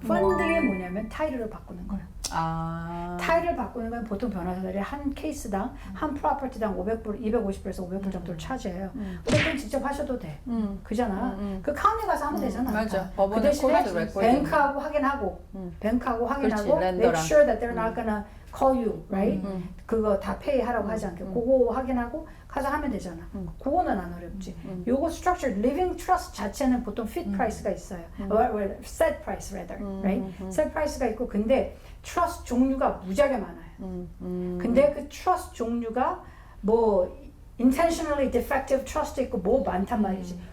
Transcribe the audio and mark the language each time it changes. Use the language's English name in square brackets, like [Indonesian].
[Korean] 펀딩이 뭐냐면 타이틀을 바꾸는 거야. 타이틀을 바꾸는 건 보통 변호사들이 한 케이스당 한 프로퍼티당 500불, 250불에서 500불 정도를 차지해요. 근데 그건 직접 하셔도 돼. 그잖아. 그 카운티 가서 하면 되잖아. 맞아. 그 법원에 대신에 코드 레코드. 뱅크하고 확인하고 뱅크하고 확인하고 그렇지, [English] make [Korean] 랜더랑. [English] sure that they're not gonna call you, right? [Korean] 그거 다 페이하라고 하지 않게 그거 확인하고 가서 하면 되잖아. 그거는 안 어렵지. 요거 structure, living trust 자체는 보통 fit price가 있어요. [English] set price rather, right? [Korean] set price가 있고 근데 trust 종류가 무지하게 많아요. 근데 그 trust 종류가 뭐 intentionally defective trust 있고 뭐 많단 말이지.